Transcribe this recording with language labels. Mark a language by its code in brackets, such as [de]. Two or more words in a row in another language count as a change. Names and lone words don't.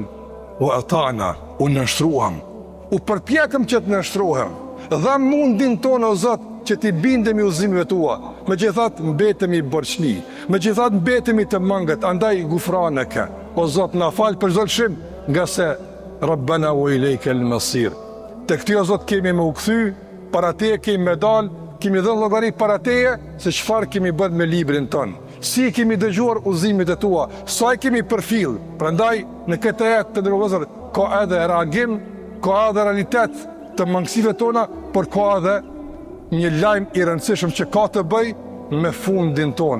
[ar] "وأطعنا", [sq] u nështruam, u përpjekëm që të nështrohem, dha mundin tonë o Zot që t'i bindemi udhëzimeve tua, megjithatë mbetemi borxhli, megjithatë mbetemi të mangët, andaj gufranaka, o Zot na fal për çdo lëshim, nga se [ar] ربنا وإليك المصير. [sq] Tek ty o Zot kemi me u kthy, para teje kemi me dal, kemi dhënë llogari para teje se çfarë kemi bërë me librin ton. Si kemi dëgjuar udhëzimet e tua, sa i kemi përfill. Prandaj në këtë jetë të ndërvozur ka edhe reagim, ka edhe realitet të mangësive tona, por ka edhe një lajm i rëndësishëm që ka të bëj me fundin ton.